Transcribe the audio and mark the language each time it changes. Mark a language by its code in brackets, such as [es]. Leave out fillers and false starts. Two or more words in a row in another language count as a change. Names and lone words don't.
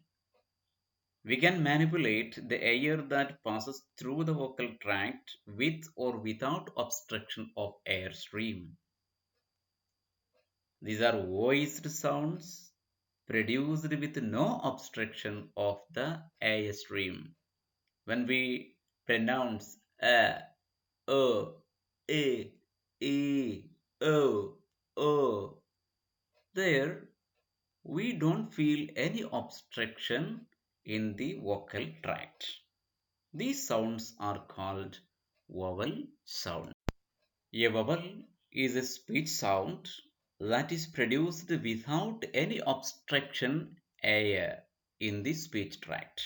[en] We can manipulate the air that passes through the vocal tract with or without obstruction of air stream. These are voiced sounds produced with no obstruction of the air stream. When we pronounce a, o, e, e, o, there we don't feel any obstruction in the vocal tract. These sounds are called vowel sound. A vowel is a speech sound that is produced without any obstruction air in the speech tract.